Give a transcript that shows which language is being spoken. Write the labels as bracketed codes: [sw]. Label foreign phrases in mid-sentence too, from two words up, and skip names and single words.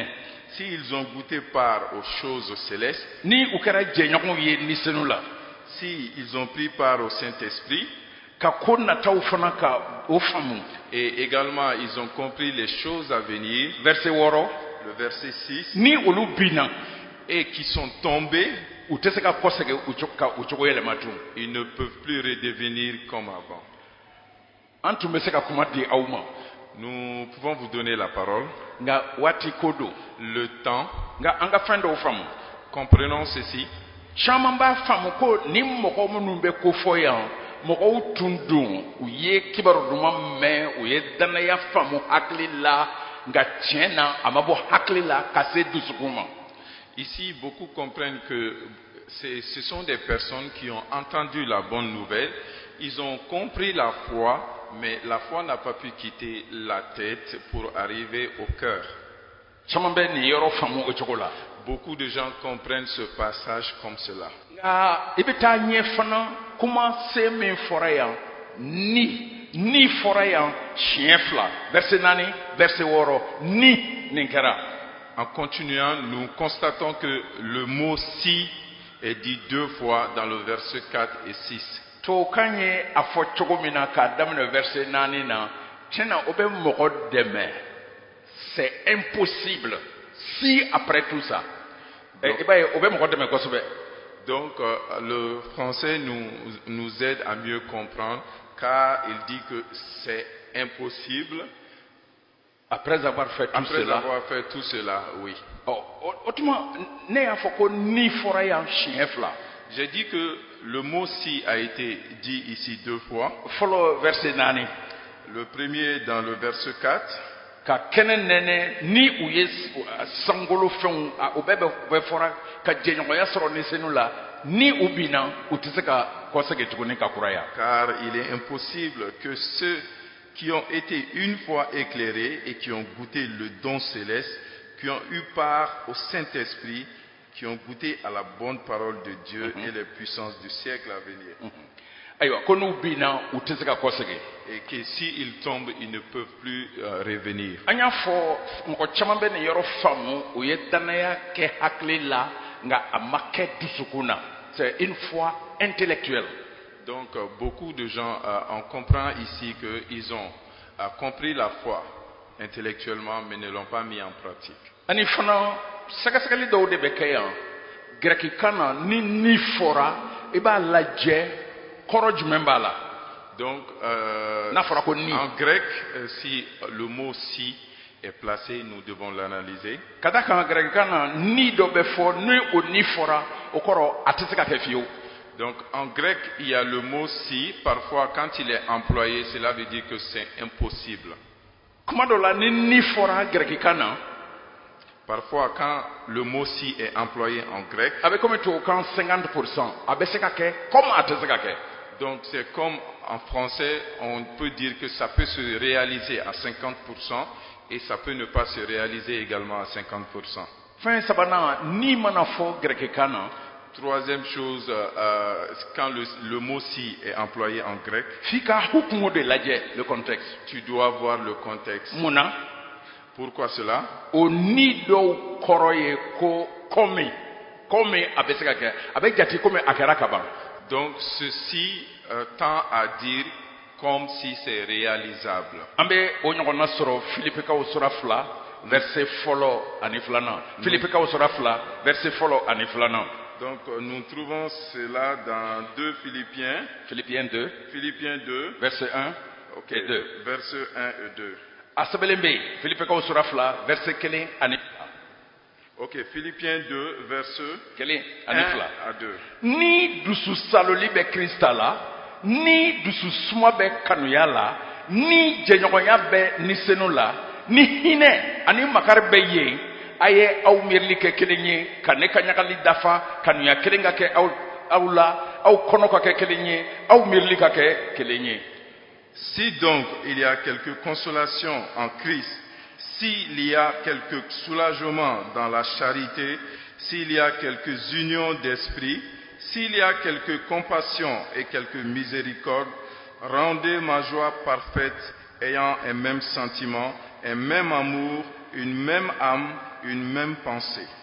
[fr] S'ils ont goûté part aux choses célestes. [bm] Ni u kɛra jɛɲɔgɔnw ye ni senu la. [fr] S'ils ont pris part au Saint-Esprit. [bm] Ka ko nataw fana ka o faamu. [fr] Et également ils ont compris les choses à venir. Verset 6. Le verset 6. [bm] Ni olu binna. [fr] Et qui sont tombés. [bm] U tɛ se ka kɔsegin u cogo yɛlɛma tun. [fr] Ils ne peuvent plus redevenir comme avant. [bm] An tun bɛ se ka kuma di aw ma. [fr] Nous pouvons vous donner la parole. [bm] Nka waati ko don. [fr] Le temps. [bm] Nka an ka fɛn dɔw faamu. [fr] Comprenons ceci. [bm] Caman b'a faamu ko ni mɔgɔ minnu bɛ ko fɔ yan mɔgɔw tun don u ye kibaru duman mɛn u ye danaya faamu hakili la nka tiɲɛ na a ma bɔ hakili la ka se dusukun ma. [fr] Ici, beaucoup comprennent que ce sont des personnes qui ont entendu la bonne nouvelle, ils ont compris la foi, mais la foi n'a pas pu quitter la tête pour arriver au cœur. [bm] Caman bɛ nin yɔrɔ faamu o cogo la. [fr] Beaucoup de gens comprennent ce passage comme cela. [bm] Nka i bɛ taa ɲɛ fana kuma se min fɔra yan ni fɔra yan siɲɛ 2 verset 4 verset 6 ni nin kɛra. [fr] En continuant, nous constatons que le mot si est dit 2 fois dans le verset 4 et 6. [bm] Tubabukan ye a fɔ cogo min na k'a daminɛ verset 4 na tiɲɛna o bɛ mɔgɔ dɛmɛ. [fr] C'est impossible si après tout ça. [bm] I b'a ye o bɛ mɔgɔ dɛmɛ kosɛbɛ. [fr] Donc le français nous aide à mieux comprendre car il dit que c'est impossible. Après avoir fait tout cela, oui. J'ai dit que le mot si a été dit ici 2 fois. Verset 4. Le premier dans le verset 4. [bm] Ka kɛnɛ nɛnɛ ni u ye sankolo fɛnw o bɛɛ fɔra ka jɛɲɔgɔnya sɔrɔ ni senu la ni u binna u tɛ se ka kɔsegin tuguni ka kuraya. [fr] Car il est impossible que ceux qui ont été une fois éclairés et qui ont goûté le don céleste, qui ont eu part au Saint-Esprit, qui ont goûté à la bonne parole de Dieu et les puissances du siècle à venir. [bm] aywa ko n'u bina u tɛ se ka kɔsegin. [fr] et que s'ils tombent, ils ne peuvent plus revenir. [bm] An y'a fɔ mɔgɔ caman bɛ nin yɔrɔ faamu u ye danaya kɛ hakili la nka a ma kɛ dusukun na. [fr] C'est une foi intellectuelle. Donc beaucoup de gens, on comprend ici qu'ils ont compris la foi intellectuellement mais ne l'ont pas mis en pratique. [bm] Ani fana sɛgɛsɛgɛli dɔw de bɛ kɛ yan gɛrɛkikan na ni fɔra i b'a lajɛ kɔrɔ jumɛn b'a la. Donc n'a fɔra ko ni. [fr] En grec, si le mot si est placé, nous devons l'analyser. [bm] Ka da kan gɛrɛkikan na ni dɔ bɛ fɔ ni o ni fɔra o kɔrɔ a tɛ se ka kɛ fiyewu. [fr] Donc en grec, il y a le mot si. Parfois, quand il est employé, cela veut dire que c'est impossible. [bm] Kuma dɔ la ni fɔra gɛrɛkikan na. [fr] Parfois, quand le mot si est employé en grec, [bm] a bɛ komi tubabukan 50%, a bɛ se ka kɛ comme a tɛ se ka kɛ. [fr] Donc c'est comme en français, on peut dire que ça peut se réaliser à 50% et ça peut ne pas se réaliser également à 50%. [bm] Fɛn sabanan ni mana fɔ gɛrɛkikan na. [fr] Troisième chose, quand le mot si est employé en grec, [bm] F'i ka hukumu de lajɛ [fr] le contexte. tu dois voir le contexte. [bm] Mun na? [fr] Pourquoi cela? [bm] O ni dɔw kɔrɔ ye ko komi a bɛ se ka kɛ a bɛ jate komi a kɛra ka ban. [fr] Donc ceci tend à dire comme si c'est réalisable. [bm] An bɛ o ɲɔgɔnna sɔrɔ Filipikaw sura 2 verset fɔlɔ ani 2nan. Filipikaw sura 2 verset fɔlɔ ani 2nan. [fr] Donc nous trouvons cela dans 2 Philippiens. Philippiens 2. Philippiens 2. Verset 1 et 2. Verset 1 et 2. [bm] A sɛbɛnlen bɛ yen Filipikaw sura 2 verset 1 ani 2. [fr] Ok, Philippiens 2 verset [bm] 1 ani 2. [fr] à 2. [bm] Ni dusu saloli bɛ Krista la, ni dusu suma bɛ kanuya la, ni jɛɲɔgɔnya bɛ nisenu la, ni hinɛ ani makari bɛ yen, a ye aw miirili kɛ kelen ye, ka ne ka ɲagali dafa, kanuya kelen ka kɛ aw la, aw kɔnɔ ka kɛ kelen ye, aw miirili ka kɛ kelen ye. [fr] Si donc il y a quelque consolation en Christ, s'il y a quelque soulagement dans la charité, s'il y a quelques unions d'esprit, s'il y a quelque compassion et quelque miséricorde, rendez ma joie parfaite, ayant un même sentiment, un même amour, une même âme, une même pensée.